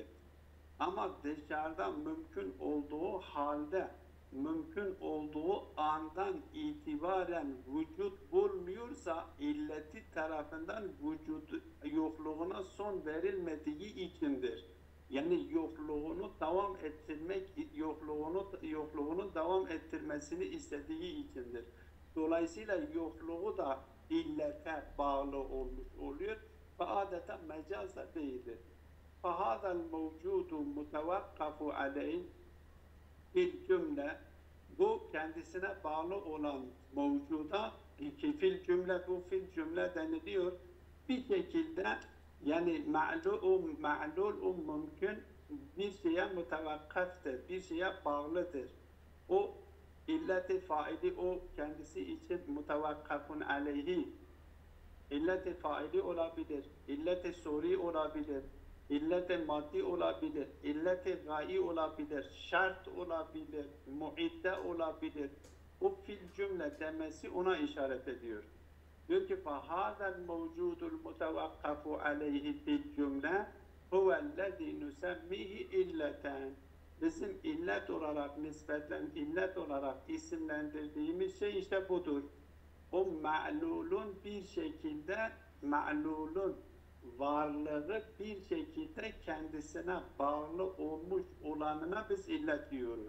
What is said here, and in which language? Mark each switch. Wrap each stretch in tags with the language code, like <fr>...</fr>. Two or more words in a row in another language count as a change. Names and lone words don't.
<tr>Ama dışarıda mümkün olduğu halde, mümkün olduğu andan itibaren vücut bulmuyorsa illeti tarafından vücut yokluğuna son verilmediği içindir. Yani yokluğunu devam ettirmesini istediği içindir. Dolayısıyla yokluğu da illete bağlı olmuş oluyor ve adeta mecaz da değildir.</tr> <ar>فَهَذَا الْمَوْجُودُ مُتَوَقَّفُ عَلَيْهِ في الجملة,</ar> <tr>bu kendisine bağlı olan mevcuda, ki</tr> <ar>في الجملة,</ar> <tr>bu</tr> <ar>في الجملة</ar> <tr>deniliyor. Bir şekilde yani ma'lul mümkün bir şeye mutevakkıftır, bir şeye bağlıdır. O illet-i faili, o kendisi için</tr> <ar>متوقف عليه,</ar> <tr>illet-i faili olabilir, illet-i suri olabilir, illet-i maddi olabilir, illet-i gai olabilir, şart olabilir, muidde olabilir. O</tr> <ar>في الجملة</ar> <tr>demesi ona işaret ediyor. Diyor ki</tr> <ar>فَهَذَا الْمَوْجُودُ الْمُتَوَقَّفُ عَلَيْهِ في الجملة هُوَ الَّذ۪ي نُسَمِّهِ illeten.</ar> <tr>Bizim illet olarak nispeten, illet olarak isimlendirdiğimiz şey işte budur. O ma'lulun bir şekilde, ma'lulun varlığı bir şekilde kendisine bağlı olmuş olanına biz illet diyoruz.</tr>